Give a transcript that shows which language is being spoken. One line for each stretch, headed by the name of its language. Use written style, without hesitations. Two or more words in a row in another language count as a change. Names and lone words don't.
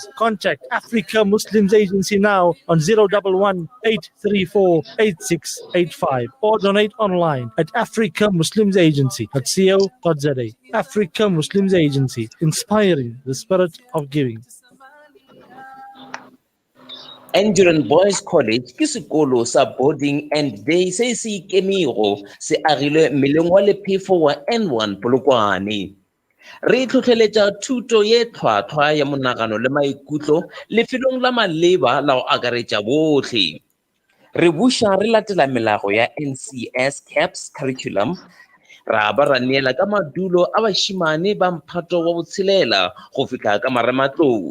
English: Contact Africa Muslims Agency now on 011 834 8685 or donate online at africamuslimsagency.co.za. Africa Muslims Agency, inspiring the spirit of giving.
Northern Sotho: Endurance Boys College ke sekolo sa
English: boarding and day
Northern Sotho: se se ikemego se agilwe meleng wa lephefo wa N1 Polokwane. Re tlhotlheletsa thuto ye tlhwatlhwa ya monagano le maikutlo lefelong la maleba la go akaretsa botlhe. Re buša re latela melago ya NCS CAPS curriculum, ra ba ra neela ka madulo a bašimane ba mphato wa botshelela go fitlha ka marematlou.